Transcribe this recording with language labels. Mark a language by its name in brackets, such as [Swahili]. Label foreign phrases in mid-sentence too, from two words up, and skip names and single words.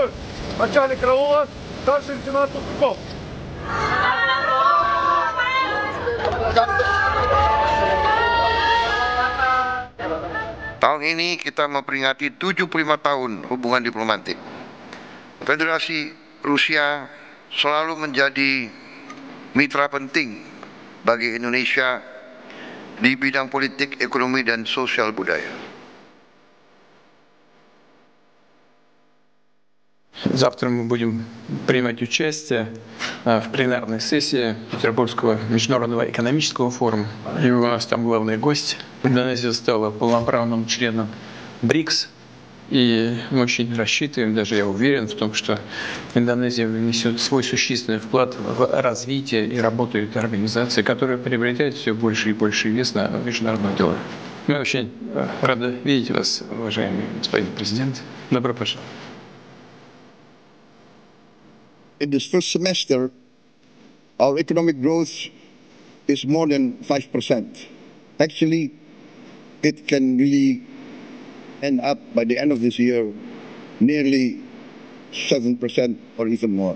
[Russian] Начальник караула, старший лейтенант Тупиков. [Indonesian] Tahun ini kita memperingati 75 tahun hubungan diplomatik. Federasi Rusia selalu menjadi mitra penting bagi Indonesia di bidang politik, ekonomi, dan sosial budaya. [Russian] Завтра мы будем принимать участие в пленарной сессии Петербургского международного экономического форума. И у нас там главный гость. Индонезия стала полноправным членом БРИКС. И мы очень рассчитываем, даже я уверен в том, что Индонезия внесет свой существенный вклад в развитие и работу этой организации, которая приобретает все больше и больше вес на международных делах. Мы очень рады видеть вас, уважаемый господин президент. Добро пожаловать. [English] In this first semester, our economic growth is more than 5%. Actually, it can really end up by the end of this year nearly 7% or even more.